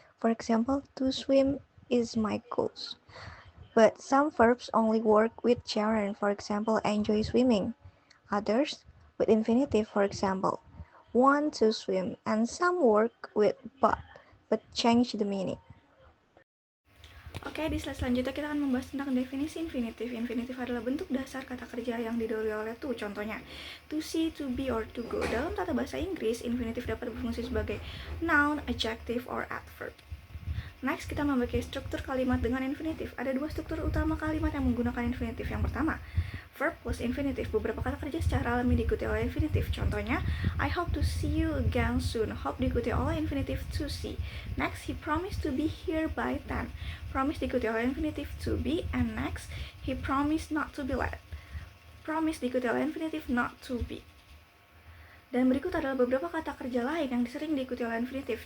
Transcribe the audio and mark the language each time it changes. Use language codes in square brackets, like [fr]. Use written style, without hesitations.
[en] For example, to swim is my goals. But some verbs only work with gerund. For example, enjoy swimming. Others with infinitive, for example, want to swim. And some work with but change the meaning. [id] Oke, di slide selanjutnya kita akan membahas tentang definisi infinitif. Infinitif adalah bentuk dasar kata kerja yang didahului oleh to. [en] Contohnya, to see, to be, or to go. [id] Dalam tata bahasa Inggris, infinitif dapat berfungsi sebagai noun, adjective, or adverb. Next, kita memiliki struktur kalimat dengan infinitif. Ada dua struktur utama kalimat yang menggunakan infinitif. Yang pertama, verb plus infinitif. Beberapa kata kerja secara alami diikuti oleh infinitif. [en] Contohnya, I hope to see you again soon. Hope [id] diikuti oleh infinitif [en] to see. Next, he promised to be here by 10. Promise [id] diikuti oleh infinitif [en] to be. And next, he promised not to be late. [id] Promise diikuti oleh infinitif not to be. Dan berikut adalah beberapa kata kerja lain yang sering diikuti oleh infinitif.